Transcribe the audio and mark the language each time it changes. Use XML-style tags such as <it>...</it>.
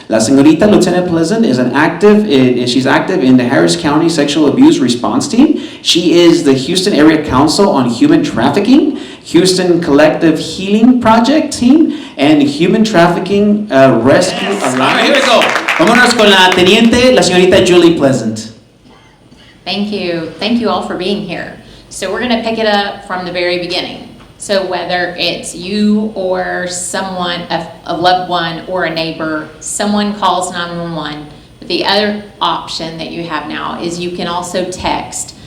<es>La señorita</es> <en>Lieutenant Pleasant is she's active in the Harris County Sexual Abuse Response Team. She is the Houston Area Council on Human Trafficking, Houston Collective Healing Project Team, and Human Trafficking Rescue Alliance. All right, here we go.</en> <es>Vámonos con la teniente, la señorita Julie Pleasant.</es> <en>Thank you. Thank you all for being here. So we're going to pick it up from the very beginning. So whether it's you or someone, a loved one or a neighbor, someone calls 911. But the other option that you have now is you can also text.</en>